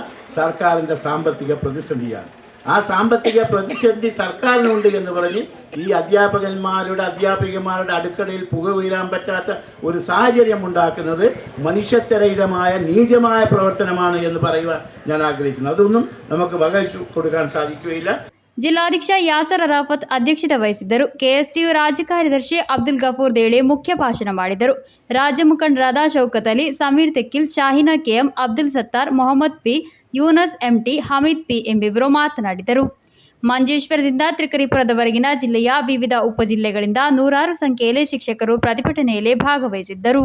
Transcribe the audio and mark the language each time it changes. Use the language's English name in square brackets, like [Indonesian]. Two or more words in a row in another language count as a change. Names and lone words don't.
[Malayalam] സർക്കാരിൻ്റെ സാമ്പത്തിക പ്രതിസന്ധിയാണ്. ആ സാമ്പത്തിക പ്രതിസന്ധി സർക്കാരിനുണ്ട് എന്ന് പറഞ്ഞ് ഈ അധ്യാപികമാരുടെ അടുക്കളയിൽ പുക വീഴാൻ പറ്റാത്ത ഒരു സാഹചര്യം ഉണ്ടാക്കുന്നത് മനുഷ്യത്വരഹിതമായ നീചമായ പ്രവർത്തനമാണ് എന്ന് പറയുവാൻ ഞാൻ ആഗ്രഹിക്കുന്നു. അതൊന്നും നമുക്ക് വകവെച്ചു കൊടുക്കാൻ സാധിക്കുകയില്ല. [Kannada] ಜಿಲ್ಲಾಧ್ಯಕ್ಷ ಯಾಸರ್ ಅರಾಫತ್ ಅಧ್ಯಕ್ಷತೆ ವಹಿಸಿದ್ದರು. ಕೆಎಸ್ಟಿಯು ರಾಜ್ಯ ಕಾರ್ಯದರ್ಶಿ ಅಬ್ದುಲ್ ಗಫೂರ್ ದೇಳೆ ಮುಖ್ಯ ಭಾಷಣ ಮಾಡಿದರು. ರಾಜ್ಯ ಮುಖಂಡರಾದ ಶೌಕತ್ ಅಲಿ, ಸಮೀರ್ ತೆಕ್ಕಿಲ್, ಶಾಹಿನಾ ಕೆಎಂ, ಅಬ್ದುಲ್ ಸತ್ತಾರ್, ಮೊಹಮ್ಮದ್ ಪಿ, ಯೂನಸ್ ಎಂಟಿ, ಹಮೀದ್ ಪಿ ಎಂಬಿವರು ಮಾತನಾಡಿದರು. ಮಂಜೇಶ್ವರದಿಂದ ತ್ರಿಕರಿಪುರದವರೆಗಿನ ಜಿಲ್ಲೆಯ ವಿವಿಧ ಉಪಜಿಲ್ಲೆಗಳಿಂದ ನೂರಾರು ಸಂಖ್ಯೆಯಲ್ಲಿ ಶಿಕ್ಷಕರು ಪ್ರತಿಭಟನೆಯಲ್ಲಿ ಭಾಗವಹಿಸಿದ್ದರು.